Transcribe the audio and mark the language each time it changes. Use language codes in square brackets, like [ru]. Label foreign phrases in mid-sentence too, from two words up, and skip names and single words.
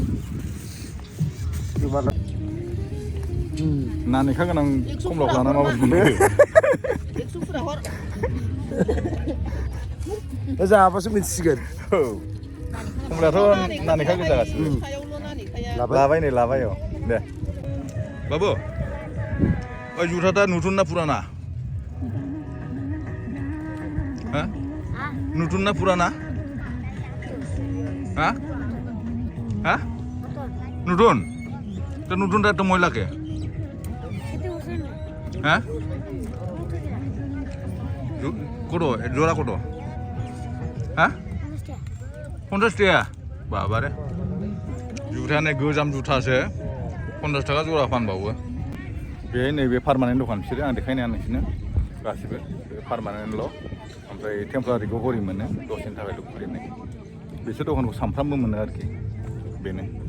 [brx] नानेखा गोनां खमलाखौ लाना माबायदि मोनो 100 फुरा हर जाबासो मिथिसिगोन औ खमलायाथ' नानेखा गोजा गासिबो सायावल' नानेखाया लाबाय नै लाबाय औ दे बाबु ओइ जुथाটা [bn] নতুন না পুরানা হ্যাঁ নতুন না পুরানা হ্যাঁ হ্যাঁ নতুন তো নতুনটা তো ময়লাকে হ্যাঁ কত জোড়া কত হ্যাঁ 50 টাকা বাবারে [brx] जुथायानो गोजाम जुथासो 50 थाखा जरा फानबावो बे नैबे पार्मानेन्ट दखान बिसोरो आं देखायनाया नोंसोरनो गासिबो पार्मानेन्टल' ओमफ्राय टेम्परारिखौ हरै मोनो दसेनि थाखायल' खुलिनाय बिसोर दखानखौ सामफ्रामबो मोनो आरोखि बेनो